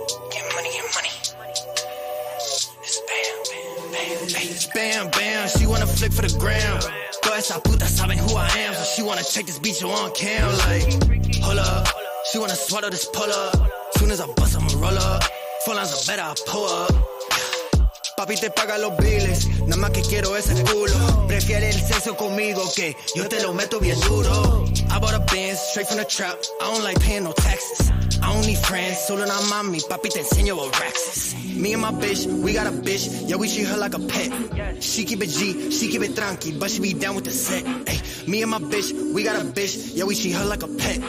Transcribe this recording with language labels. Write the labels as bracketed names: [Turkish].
[English] Get money, get money. It's bam, bam, bam, bam. It's bam, bam. She wanna flick for the gram. [Spanish] Toda esa puta saben [English] who I am. So she wanna check this beat on cam. Like, hold up. She wanna swallow this pull up. Soon as I bust, I'ma roll up. Four lines are better, I pull up. [Spanish] Papi te paga los biles, nada más que quiero ese culo. Prefiere el sexo conmigo que yo te lo meto bien duro. [English] I bought a Benz straight from the trap, I don't like paying no taxes. I don't need friends, [Spanish] solo una mami, papi te enseño [English] what racks is. Me and my bitch, we got a bitch, yeah we treat her like a pet. She keep it G, she keep it tranqui, but she be down with the set. Ay, me and my bitch, we got a bitch, yeah we treat her like a pet.